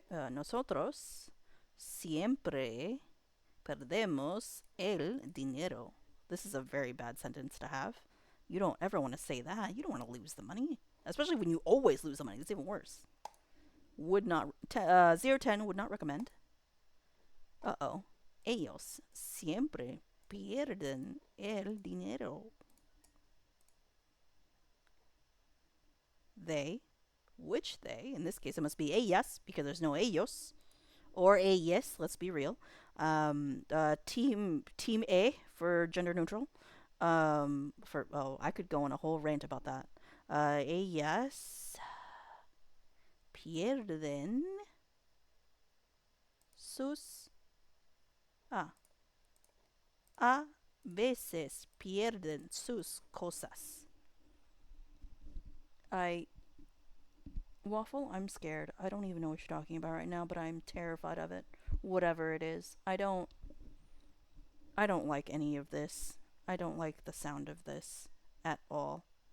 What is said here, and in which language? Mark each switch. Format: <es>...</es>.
<es>Nosotros siempre perdemos el dinero.</es> <en>This is a very bad sentence to have. You don't ever want to say that. You don't want to lose the money. Especially when you always lose the money. It's even worse. Would not. 010 would not recommend. Uh oh.</en> <es>Ellos siempre pierden el dinero.</es> <en>They, which they, in this case it must be ellas because there's no ellos, or ellas, let's be real. Team A for gender neutral. I could go on a whole rant about that.</en> <es>Ellas pierden sus a veces pierden sus cosas.</es> <en>I Waffle, I'm scared. I don't even know what you're talking about right now, but I'm terrified of it. Whatever it is. I don't like any of this. I don't like the sound of this at all.</en>